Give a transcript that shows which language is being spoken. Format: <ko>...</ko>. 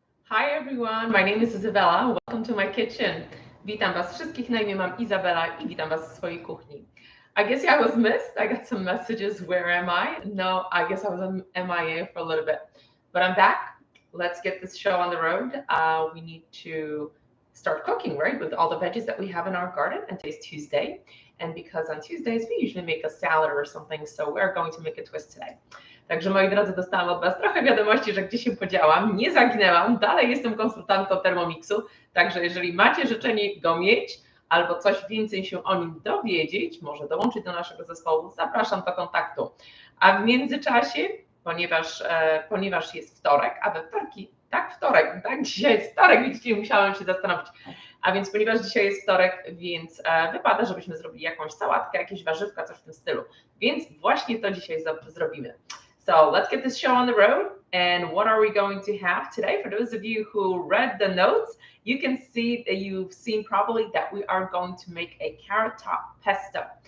<en>Hi everyone, my name is Isabella. Welcome to my kitchen.</en> <pl>Witam Was wszystkich, na imię mam Izabela i witam Was w swojej kuchni.</pl> <en>I guess I was missed. I got some messages. Where am I? No, I guess I was on MIA for a little bit. But I'm back. Let's get this show on the road. We need to start cooking, right? With all the veggies that we have in our garden. And today's Tuesday. And because on Tuesdays we usually make a salad or something, so we're going to make a twist today.</en> <pl>Także moi drodzy, dostałam od Was trochę wiadomości, że gdzie się podziałam, nie zaginęłam, dalej jestem konsultantką Thermomixu, także jeżeli macie życzenie go mieć albo coś więcej się o nim dowiedzieć, może dołączyć do naszego zespołu, zapraszam do kontaktu. A w międzyczasie, ponieważ jest wtorek, a we wtorki, tak, dzisiaj jest wtorek, widzicie, musiałam się zastanowić. A więc ponieważ dzisiaj jest wtorek, więc wypada, żebyśmy zrobili jakąś sałatkę, jakieś warzywka, coś w tym stylu. Więc właśnie to dzisiaj zrobimy.</pl> <en>So let's get this show on the road. And what are we going to have today? For those of you who read the notes, you can see that you've seen probably that we are going to make a carrot top pesto.</en>